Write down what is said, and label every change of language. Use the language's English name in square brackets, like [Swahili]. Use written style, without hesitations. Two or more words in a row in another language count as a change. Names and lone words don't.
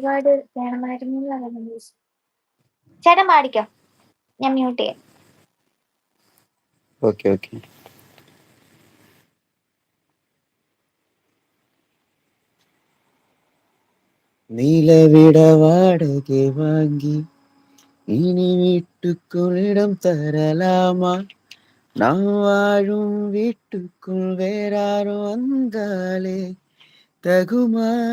[Malayalam] ഒരുപാട് വേണമായിരുന്നു എന്നാണ് ചേട്ടൻ പാടിക്കോ, ഞാൻ മ്യൂട്ട് ചെയ്യാം. [English] okay okay. [Tamil] நிலவிட வாடகை வாங்கி இனி வீட்டுக்குள் இடம் தரலாமா? நாம் வாழும் வீட்டுக்குள் வேறாரும் வந்தாலே தகுமா?